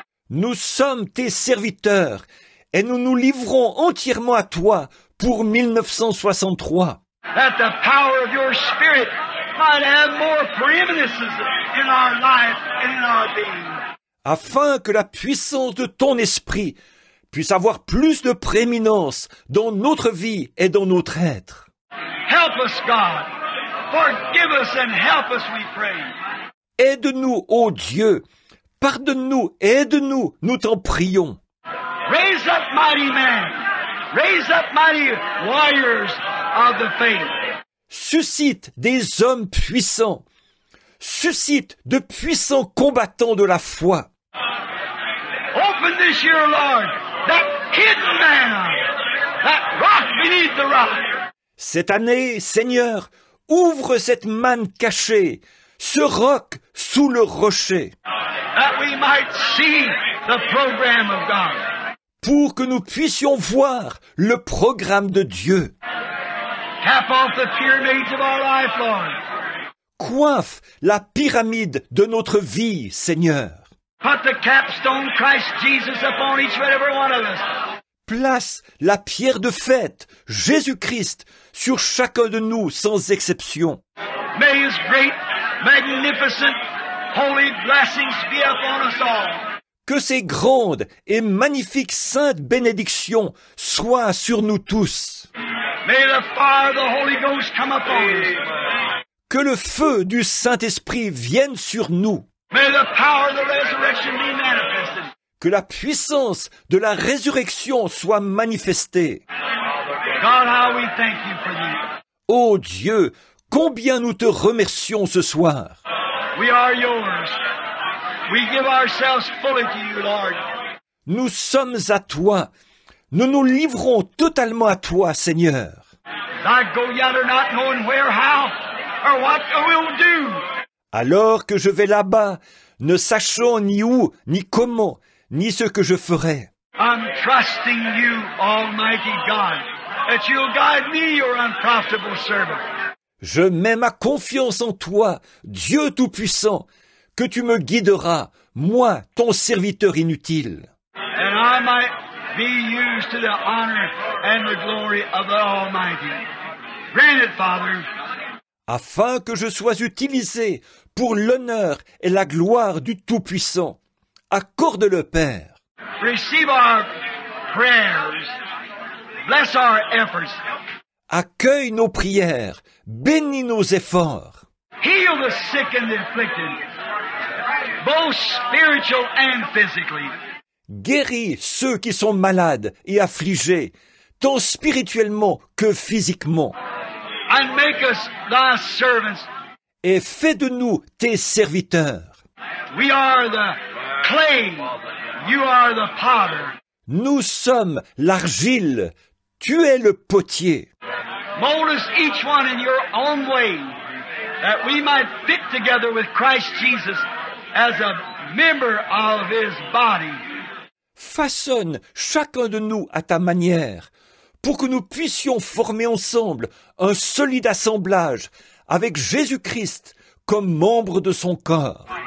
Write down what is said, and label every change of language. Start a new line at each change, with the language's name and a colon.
French: Nous sommes tes serviteurs et nous nous livrons entièrement à toi pour 1963.
English: That the power of your Spirit might have more preeminence in our life and in our being.
French: Afin que la puissance de ton esprit puisse avoir plus de prééminence dans notre vie et dans notre être.
English: Help us, God. Forgive us and help us, we pray.
French: Aide-nous, ô Dieu. Pardonne-nous, aide-nous, nous t'en prions.
English: Raise up mighty men. Raise up mighty warriors of the faith.
French: Suscite des hommes puissants. Suscite de puissants combattants de la foi.
English: Open this year, Lord, that hidden manna, that rock beneath the rock.
French: Cette année, Seigneur, ouvre cette manne cachée, ce roc sous le rocher,
English: That we might see the program of God.
French: pour que nous puissions voir le programme de Dieu.
English: Cap off the pyramids of our life, Lord.
French: Coiffe la pyramide de notre vie, Seigneur.
English: Put the capstone Christ Jesus upon each and every one of us.
French: Place la pierre de fête, Jésus-Christ, sur chacun de nous sans exception.
English: May His great, magnificent, holy blessings be upon us all.
French: Que ces grandes et magnifiques saintes bénédictions soient sur nous tous.
English: May the fire of the Holy Ghost come upon us.
French: Que le feu du Saint-Esprit vienne sur nous.
English: May the power of the resurrection be manifested.
French: Que la puissance de la résurrection soit manifestée.
English: God, how we thank you for these.
French: Ô Dieu, combien nous te remercions ce soir.
English: We are yours. We give ourselves fully to you, Lord.
French: Nous sommes à toi. Nous nous livrons totalement à toi, Seigneur.
English: I go yonder not knowing where, how, or what we'll do.
French: Alors que je vais là-bas, ne sachant ni où, ni comment, ni ce que je ferai.
English: I'm trusting you, Almighty God, that you'll guide me, your unprofitable servant.
French: Je mets ma confiance en toi, Dieu Tout-Puissant, que tu me guideras, moi, ton serviteur inutile.
English: And I might be used to the honor and the glory of the Almighty. Grant it, Father.
French: Afin que je sois utilisé pour l'honneur et la gloire du Tout-Puissant. Accorde-le, Père.
English: Receive our prayers. Bless our efforts.
French: Accueille nos prières, bénis nos efforts.
English: Heal the sick and the afflicted, both spiritual and physically.
French: Guéris ceux qui sont malades et affligés, tant spirituellement que physiquement.
English: And make us thy servants.
French: Et fais de nous tes serviteurs.
English: We are the clay. You are the potter.
French: Nous sommes l'argile, tu es le potier.
English: Mold us each one in your own way, that we might fit together with Christ Jesus as a member of His body.
French: Façonne chacun de nous à ta manière, pour que nous puissions former ensemble un solide assemblage avec Jésus-Christ comme membre de son corps.